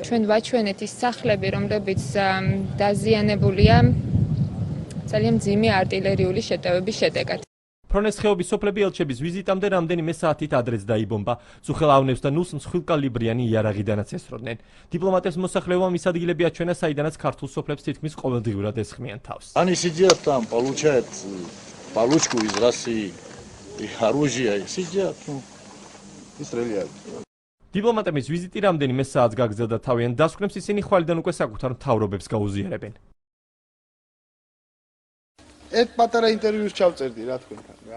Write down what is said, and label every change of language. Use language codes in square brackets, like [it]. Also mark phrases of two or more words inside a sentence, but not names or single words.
[ka] ჩვენ ვაჩვენეთ ის სახლები, რომლებიც დაზიანებულია ძალიან მძიმე არტილერიული შეტევების შედეგად. ფრონეს ხეობის სოფლები ელჩების ვიზიტამდე რამდენიმე საათით ადრეც დაიბომბა. წუხელ ავნებს და ნულს მსხვილკალიბრიანი იარაღიდანაც ესროდნენ. დიპლომატებს მოსახლეობამ ის ადგილები აჩვენა, საიდანაც ქართულ სოფლებს თითქმის ყოველდღიურად ესხმიან თავს. [ru] Они сидят там, получают получку из России, их оружие, сидят и стреляют. [ka] დიპლომატების ვიზიტი რამდენიმე საათს გაგრძელდა თავიანთ დასკვნებს ისინი ხვალიდან უკვე საკუთარ მთავრობებს გაუზიარებენ. ერთ პატარა ინტერვიუს ჩავწერდი რა თქვენთან რა.